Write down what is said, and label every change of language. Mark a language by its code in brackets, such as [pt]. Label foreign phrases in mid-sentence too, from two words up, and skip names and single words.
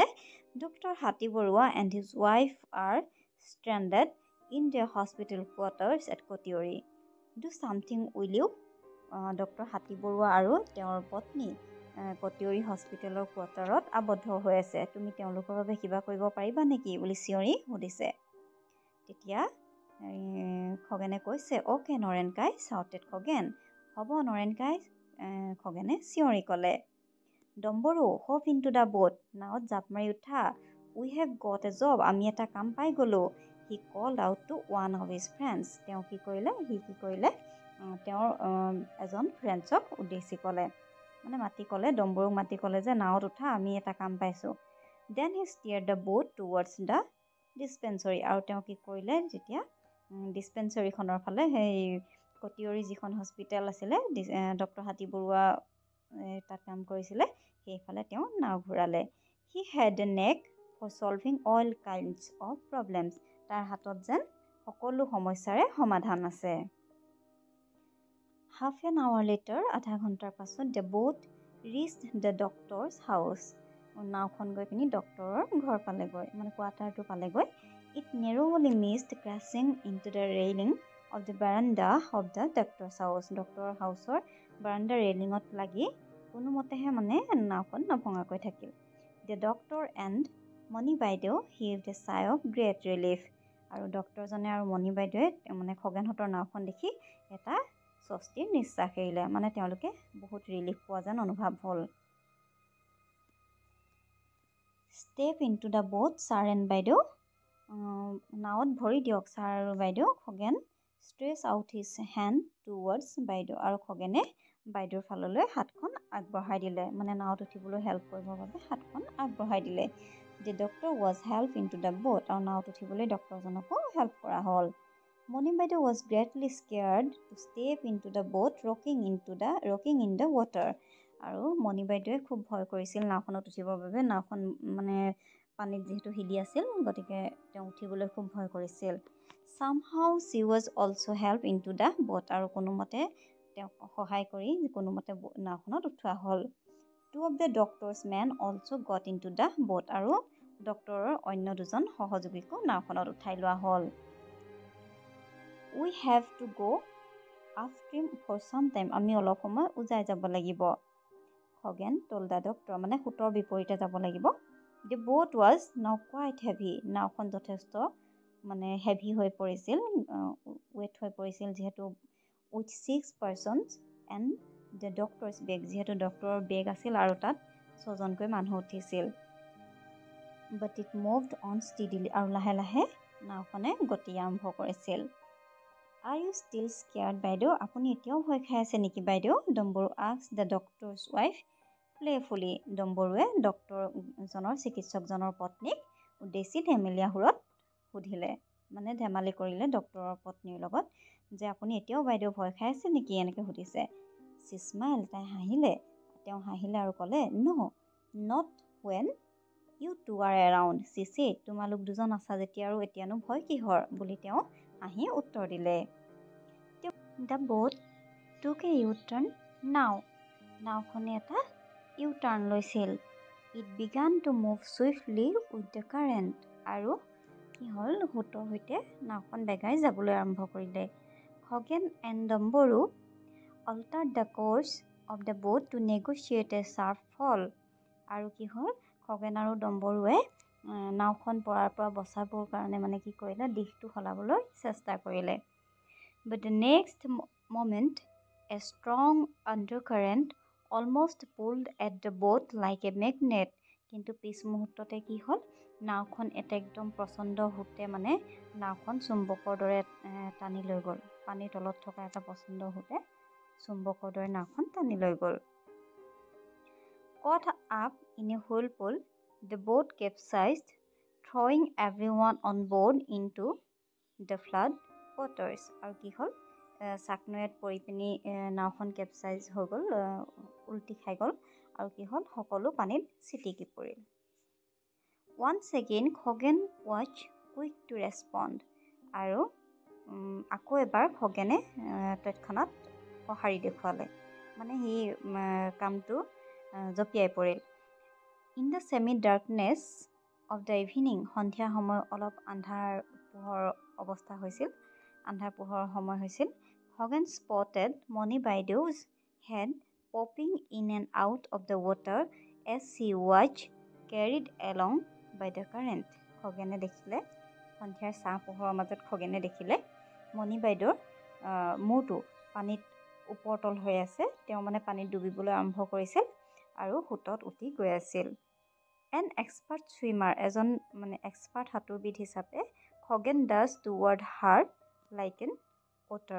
[en] Doctor Hati Barua and his wife are stranded in the hospital quarters at Katiyari, do something will you, [as] ডক্টৰ হাতী বৰুৱা আৰু তেওঁৰ পত্নী কটিয়ৰী হস্পিটেলৰ কোৱাৰ্টাৰত আবদ্ধ হৈ আছে, তুমি তেওঁলোকৰ বাবে কিবা কৰিব পাৰিবা নেকি বুলি চিঞৰি সুধিছে। তেতিয়া খগেনে কৈছে, অ'কে নৰেনকাই, চাউটেড খগেন, হ'ব নৰেনকাই, খগেনে চিঞৰি ক'লে। [en] Dambaru hop into the boat, [as] নাৱত জাপ মাৰি উঠা। [en] We have got a job, [as] আমি এটা কাম পাই গ'লোঁ। [en] He called out to one of his friends, [as] তেওঁ কি কৰিলে তেওঁৰ এজন ফ্ৰেণ্ডছক উদ্দেশ্যি ক'লে, মানে মাতি ক'লে, ডম্বৰুক মাতি ক'লে যে নাৱত উঠা, আমি এটা কাম পাইছোঁ। [en] Then he steered the boat towards the dispensary, [as] আৰু তেওঁ কি কৰিলে, যেতিয়া ডিছপেঞ্চৰীখনৰ ফালে, সেই কটিয়ৰী যিখন হস্পিটেল আছিলে, ডক্টৰ হাতী বৰুৱা তাত কাম কৰিছিলে, সেইফালে তেওঁ নাও ঘূৰালে। [en] He had a knack for solving all kinds of problems, [as] তাৰ হাতত যেন সকলো সমস্যাৰে সমাধান আছে। [en] Half an hour later, [as] আধা ঘণ্টাৰ পাছত, [en] the boat reached the doctor's house, [as] নাওখন গৈ পিনি ডক্টৰৰ ঘৰ পালেগৈ, মানে কোৱাৰ্টাৰটো পালেগৈ। [en] It narrowly missed crashing into the railing of the veranda of the doctor's house, [as] ডক্টৰৰ হাউচৰ বাৰাণ্ডা ৰেইলিঙত লাগি কোনোমতেহে মানে নাওখন নভঙাকৈ থাকিল। [en] The doctor and মণি বাইদেউ heaved a sigh of great relief, [as] আৰু ডক্টৰজনে আৰু মণি বাইদেৱে মানে খগেনহঁতৰ নাওখন দেখি এটা স্বস্তিৰ নিশ্বাস এৰিলে, মানে তেওঁলোকে বহুত ৰিলিফ পোৱা যেন অনুভৱ হ'ল। [en] Step into the boat, [as] ছাৰ এণ্ড বাইদেউ, নাৱত ভৰি দিয়ক ছাৰ আৰু বাইদেউ। খগেন [en] stretched out his hand towards [as] বাইদেউ, আৰু খগেনে বাইদেউৰ ফাললৈ হাতখন আগবঢ়াই দিলে, মানে নাৱত উঠিবলৈ হেল্প কৰিবৰ বাবে হাতখন আগবঢ়াই দিলে। [en] The doctor was helped into the boat, [as] আৰু নাৱত উঠিবলৈ ডক্টৰজনকো হেল্প কৰা হ'ল। [en] মণি বাইদেউ was greatly scared to step into the boat rocking in the water, [as] আৰু মণি বাইদেৱে খুব ভয় কৰিছিল নাওখনত উঠিবৰ বাবে, নাওখন মানে পানীত যিহেতু হিলি আছিল, গতিকে তেওঁ উঠিবলৈ খুব ভয় কৰিছিল। [en] Somehow she was also helped into the boat, [as] আৰু কোনোমতে তেওঁক সহায় কৰি কোনোমতে নাওখনত উঠোৱা হ'ল। [en] Two of the doctor's men also got into the boat, [as] আৰু ডক্টৰৰ অন্য দুজন সহযোগীকো নাওখনত উঠাই লোৱা হ'ল। [en] We have to go upstream for some time, [as] আমি অলপ সময় উজাই যাব লাগিব। [en] খগেন told the doctor, [as] মানে সোঁতৰ বিপৰীতে যাব লাগিব। [en] The boat was now quite heavy, [as] নাওখন যথেষ্ট মানে হেভি হৈ পৰিছিল, ৱেট হৈ পৰিছিল, যিহেতু [en] with 6 persons and the doctor's bag, [as] যিহেতু ডক্টৰৰ বেগ আছিল আৰু তাত 6জনকৈ মানুহ উঠিছিল। [en] But it moved on steadily, [as] আৰু লাহে লাহে নাওখনে গতি আৰম্ভ কৰিছিল। [en] Are you still scared, [as] বাইদেউ? আপুনি এতিয়াও ভয় খাই আছে নেকি বাইদেউ? [en] ডম্বৰু asked the doctor's wife playfully, [as] ডম্বৰুৱে ডক্টৰজনৰ চিকিৎসকজনৰ পত্নীক উদ্দেশ্যি ধেমেলীয়া সুৰত সুধিলে, মানে ধেমালি কৰিলে ডক্টৰৰ পত্নীৰ লগত, যে আপুনি এতিয়াও বাইদেউ ভয় খাই আছে নেকি, এনেকৈ সুধিছে। [en] She smiled, [as] তাই হাঁহিলে, তেওঁ হাঁহিলে আৰু ক'লে, [en] No, not when you two are around, she said, [as] তোমালোক দুজন আছা যেতিয়া আৰু এতিয়ানো ভয় কিহৰ, বুলি তেওঁ হাঁহি উত্তৰ দিলে। [en] The boat took a U-turn now, [as] নাওখনে এটা U-turn লৈছিল। [en] It began to move swiftly with the current, [as] আৰু কি হ'ল, সোঁতৰ সৈতে নাওখন বেগাই যাবলৈ আৰম্ভ কৰিলে। [en] খগেন and ডম্বৰু altered the course of the boat to negotiate a sharp fall, [as] আৰু কি হ'ল, খগেন আৰু ডম্বৰুৱে নাওখন পৰাৰ পৰা বচাবৰ কাৰণে মানে কি কৰিলে, দিশটো সলাবলৈ চেষ্টা কৰিলে। [en] But the next moment a strong undercurrent almost pulled at the boat like a magnet, [as] কিন্তু পিছ মুহূৰ্ততে কি হ'ল, নাওখন এটা একদম প্ৰচণ্ড সোঁতে মানে নাওখন চুম্বকৰ দৰে টানি লৈ গ'ল, পানীৰ তলত থকা এটা প্ৰচণ্ড সোঁতে চুম্বকৰ দৰে নাওখন টানি লৈ গ'ল। [en] Caught up in a whirlpool, the boat capsized, throwing everyone on board into the flood waters, [as] আৰু কি হ'ল, চাকনৈয়াত পৰি পিনি নাওখন কেপচাইজ হৈ গ'ল, উল্টি খাই গ'ল, আৰু কি হ'ল, সকলো পানীত ছিটিকি পৰিল। [en] Once again খগেন was quick to respond, [as] আৰু আকৌ এবাৰ খগেনে তৎক্ষণাত সঁহাৰি দেখুৱালে, মানে সি কামটো জঁপিয়াই পৰিল। [en] In the semi-darkness of the evening, [as] সন্ধিয়া সময় অলপ আন্ধাৰ পোহৰ অৱস্থা হৈছিল, আন্ধাৰ পোহৰৰ সময় হৈছিল। [en] খগেন spotted মণি বাইদেউ's head popping in and out of the water as she was carried along by the current, [as] খগেনে দেখিলে, সন্ধিয়াৰ ছাঁ পোহৰৰ মাজত খগেনে দেখিলে মণি বাইদেউৰ মূৰটো পানীত ওপৰতল হৈ আছে, তেওঁ মানে পানীত ডুবিবলৈ আৰম্ভ কৰিছিল, আৰু সোঁতত উটি গৈ আছিল। [en] an expert swimmer, [as] এজন এক্সপাৰ্ট সাঁতোৰবিদ হিচাপে [en] Khagen does toward her like an otter.